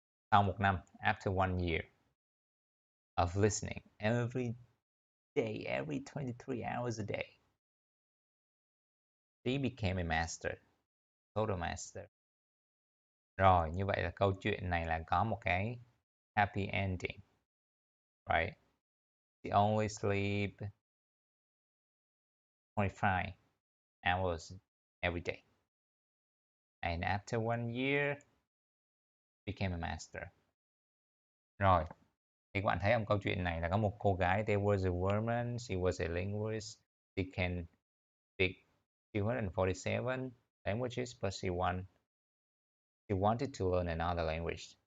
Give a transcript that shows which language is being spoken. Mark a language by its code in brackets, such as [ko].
[vi] Sau 1 năm, [en] after 1 year of listening every day, every 23 hours a day, she became a master, total master. [vi] Rồi, như vậy là câu chuyện này là có một cái [en] happy ending, right? She only sleep 25 hours every day. And after 1 year, became a master. [vi] Rồi, thì các bạn thấy không, câu chuyện này là có một cô gái, [en] there was a woman, she was a linguist, she can speak 247 languages, but she wanted to learn another language.